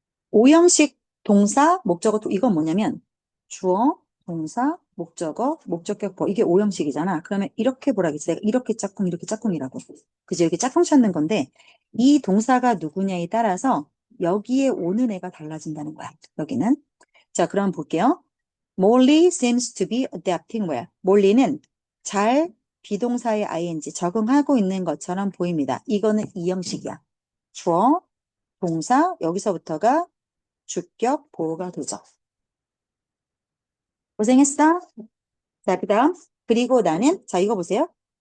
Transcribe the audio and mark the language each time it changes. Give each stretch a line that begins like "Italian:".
Korean: 오형식 동사, 목적어, 이건 뭐냐면 주어, 동사, 목적어, 목적격, 보 이게 오형식이잖아. 그러면 이렇게 보라겠지. 내가 이렇게 짝꿍, 이렇게 짝꿍이라고. 그죠? 이렇게 짝꿍 찾는 건데 이 동사가 누구냐에 따라서 여기에 오는 애가 달라진다는 거야. 여기는. 자, 그럼 볼게요.
English: Molly seems to be adapting well.
Korean: 몰리는 잘 비동사의 ing 적응하고 있는 것처럼 보입니다. 이거는 이형식이야. 주어, 동사, 여기서부터가 주격, 보호가 되죠. 고생했어. 자, 그 다음. 그리고 나는, 자, 이거 보세요.